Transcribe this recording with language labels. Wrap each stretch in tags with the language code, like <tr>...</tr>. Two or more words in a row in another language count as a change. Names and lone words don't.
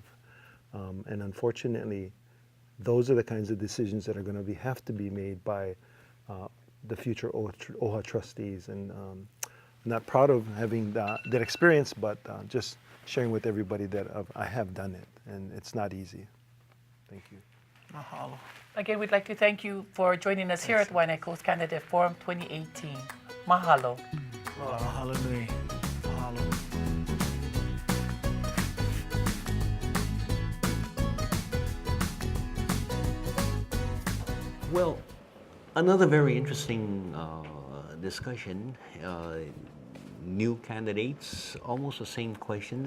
<en>And unfortunately, those are the kinds of decisions that are going to have to be made by the future OHA trustees. And not proud of having that experience, but just sharing with everybody that I have done it, and it's not easy. Thank you. Mahalo. Again, we'd like to thank you for joining us here at Waiʻanae Coast Candidate Forum 2018. Mahalo.</en> <haw>Mahalo nui. Mahalo.</haw> <en>Well, another very interesting discussion. New candidates, almost the same questions.</en>